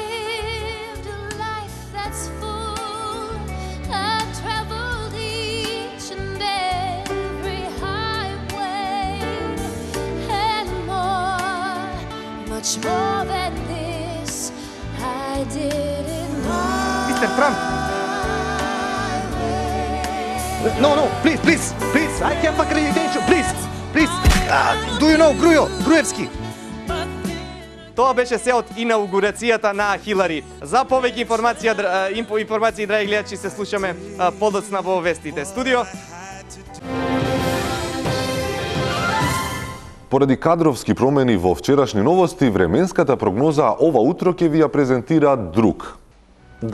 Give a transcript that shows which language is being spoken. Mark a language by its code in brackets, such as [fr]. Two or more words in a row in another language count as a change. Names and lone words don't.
[en] Much more than this, I didn't know. Mr. Trump. No, please. I have accreditation, please. Do you know Груевски? [mk] Тоа беше се од инаугурацијата на Хилари. За повеќе информации, драги гледачи, се слушаме подоцна во вестите. Студио. Поради кадровски промени во вчерашни новости, временската прогноза ова утро ќе ви ја презентира друг.